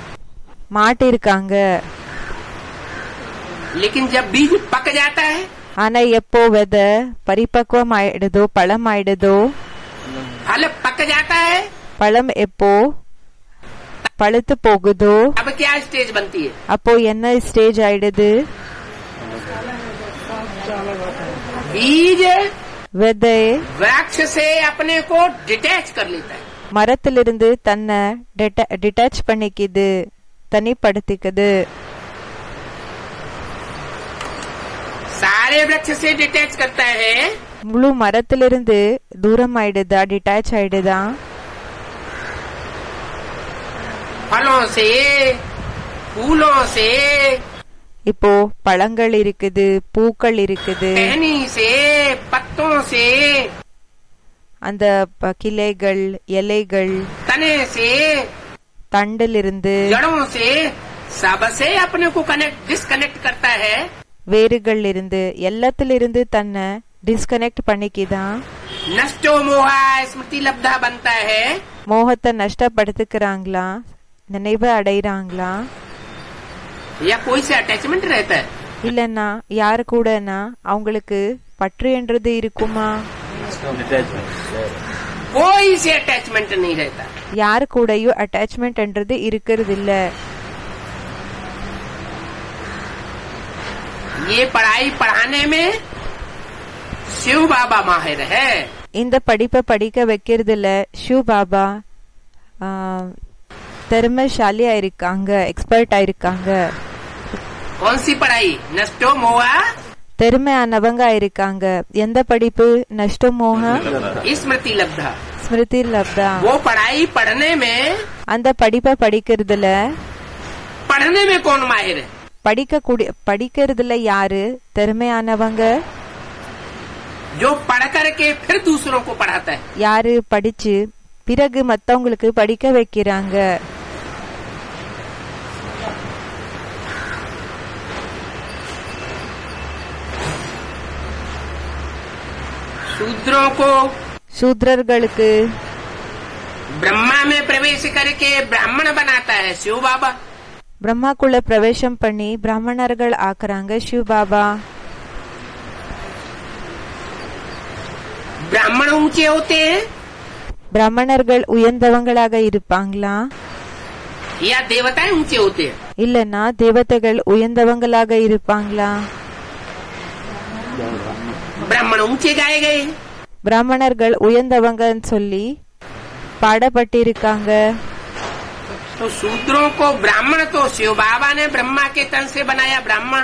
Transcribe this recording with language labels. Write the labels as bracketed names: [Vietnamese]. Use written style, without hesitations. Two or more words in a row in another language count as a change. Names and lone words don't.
[Tamil] மாட்டிருக்காங்க. [Hindi] लेकिन जब बीज पक जाता है, [Tamil] ஆனா எப்போ விதை பரிபக்வம் ஆயிடுதோ, பழம் ஆயிடுதோ, [Hindi] फल पक जाता है, [Tamil] பழம் எப்போ பழுத்து போகுதோ, [Hindi] अब क्या स्टेज बनती है? [Tamil] அப்போ என்ன ஸ்டேஜ் ஆயிடுது? [Hindi] बीज [Tamil] விதை [Hindi] वृक्ष से अपने को डिटैच कर लेता है, [Tamil] மரத்திலிருந்து தன்னை டிட்டாச் பண்ணிக்குது, தனிப்படுத்திக்குது. [Hindi] सारे वृक्ष से डिटैच करता है, [Tamil] முழு மரத்திலிருந்து தூரம் ஆயிடுதா, டிட்டாச் ஆயிடுதா? [Hindi] फलों से, फूलों से, [Tamil] இப்போ பழங்கள் இருக்குது, பூக்கள் இருக்குது, [Hindi] टहनी से, पत्तों से, [Tamil] அந்த கிளைகள், இலைகள், [Hindi] तने से, [Tamil] தண்டிலிருந்து, [Hindi] जड़ों से, सबसे अपने को डिस्कनेक्ट करता है. [Tamil] வேர்கள் இருந்து, எல்லாத்திலிருந்து தன்னை டிஸ்கனெக்ட் பண்ணிக்கிதான். [Hindi] नष्टो मोहा स्मृति लब्धा बनता है. [Tamil] மோகத்தை நஷ்டப்படுத்திக்கிறாங்களா, நினைவு அடைறாங்களா? [Hindi] या कोई से अटैचमेंट रहता है? [Tamil] இல்லன்னா யாரு கூடனா அவங்களுக்கு பற்று என்றது இருக்குமா? [Hindi] कोई से अटैचमेंट नहीं रहता. [Tamil] யாரு கூடயும் அட்டாச்மெண்ட் என்றது இருக்கிறது இல்ல. [Hindi] ये पढ़ाई पढ़ाने में शिव बाबा माहिर है. [Tamil] இந்த படிப்பை படிக்க வைக்கிறதுல ஷிவ் பாபா திறமைசாலியா இருக்காங்க, எக்ஸ்பர்ட் ஆயிருக்காங்க. [Hindi] कौन सी पढ़ाई? नष्टो मोहा [Tamil] திறமையானவங்க இருக்காங்க. எந்த படிப்பு? [Hindi] नष्ट मोह स्मृति लब्धा. स्मृति लब्धा. वो पढ़ाई पढ़ने में, [Tamil] அந்த படிப்பை படிக்கிறதுல, [Hindi] पढ़ने में कौन माहिर है? [Tamil] படிக்கிறதுல யாரு திறமையானவங்க? [Hindi] जो पढ़ करके फिर दूसरों को पढ़ाता है. [Tamil] யாரு படிச்சு பிறகு மத்தவங்களுக்கு படிக்க வைக்கிறாங்க. [Hindi] शूद्रों को [Tamil] சூத்ரர்களுக்கு [Hindi] ब्रह्मा में प्रवेश करके ब्राह्मण बनाता है शिव बाबा. [Tamil] பிரம்மாக்குள்ள பிரவேசம் பண்ணி பிராமணர்கள் ஆக்குறாங்க சிவ பாபா. [Hindi] ब्राह्मण ऊंचे होते हैं [Tamil] பிராமணர்கள் உயர்ந்தவங்களாக இருப்பாங்களா, [Hindi] या देवताएं ऊंचे होते हैं? [Tamil] இல்லனா தேவதைகள் உயர்ந்தவங்களாக இருப்பாங்களா? [Hindi] ब्राह्मण ऊंचे गाए गए. [Tamil] பிராமணர்கள் உயர்ந்தவங்கன்னு சொல்லி பாடப்பட்டிருக்காங்க. [Hindi] तो शूद्रों को ब्राह्मण तो शिव बाबा ने ब्रह्मा के तन से बनाया ब्राह्मण.